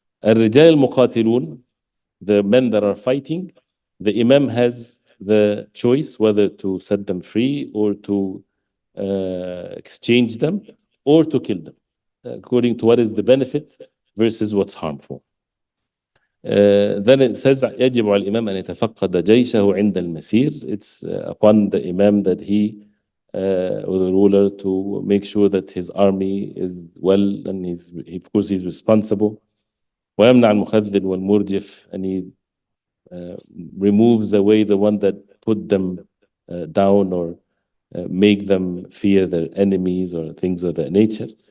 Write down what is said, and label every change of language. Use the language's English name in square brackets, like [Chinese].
[Arabic] الرجال المقاتلون, [English] the men that are fighting, the imam has the choice whether to set them free or to exchange them or to kill them, according to what is the benefit versus what's harmful. Then it says [Arabic] يجب على الإمام أن يتفقد جيشه عند المسير. [English] It's upon the imam that he or the ruler to make sure that his army is well, and of course he's responsible. [Arabic] ويمنع المخذل والمرجف, [English] and he removes away the one that put them down or make them fear their enemies or things of that nature.